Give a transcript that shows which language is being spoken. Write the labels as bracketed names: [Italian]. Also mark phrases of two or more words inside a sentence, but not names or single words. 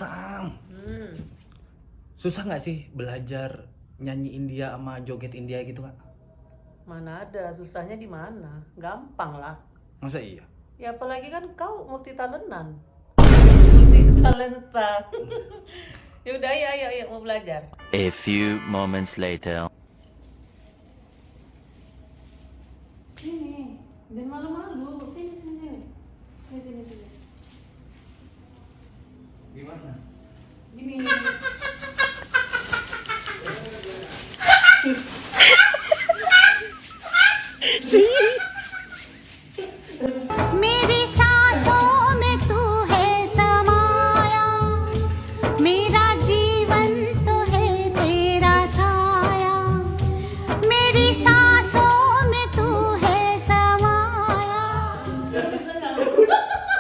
[Indonesian] Susah nggak sih belajar nyanyi India sama joget India gitu, Kak? Mana ada, susahnya di mana? Gampang lah. Masa iya? Ya apalagi kan kau multi talentan. Multi talenta. Ya udah, ayo mau belajar. [English] A few moments later. [Indonesian] Sini, jangan malu-malu. Sini. Gimana? Gini. [Hindi] मेरी सांसों में तू है समाया, मेरा जीवन तो है तेरा साया, मेरी सांसों में तू है समाया.